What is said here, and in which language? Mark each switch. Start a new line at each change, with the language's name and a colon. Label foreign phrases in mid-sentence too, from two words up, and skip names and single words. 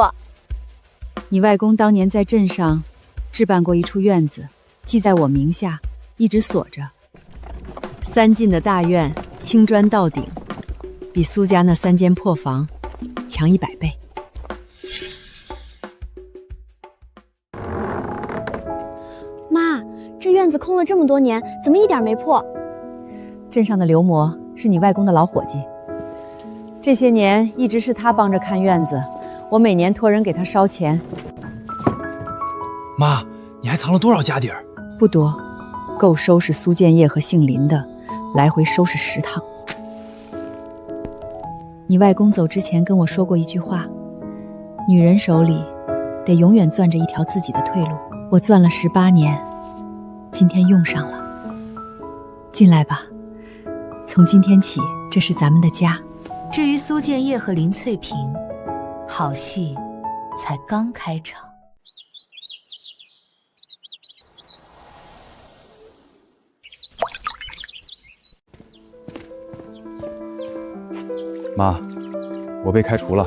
Chinese: 你外公當年在鎮上置辦過一處院子，記在我名下，一直鎖着。3進的大院，青磚到頂，比蘇家那3間破房強100倍。媽，這院子空了這麼多年，怎麼一點沒破？鎮上的劉嬤是你外公的老夥計， 這些年一直是他幫着看院子，我每年托人给他烧钱。妈，你还藏了多少家底儿？不多，够收拾苏建业和姓林的，来回收拾10趟。你外公走之前跟我说过一句话，女人手里得永遠攥着一條自己的退路。我攥了18年，今天用上了。進來吧，從今天起，這是咱們的家。至於蘇建業和林翠萍，好戲才剛開場。妈，我被開除了。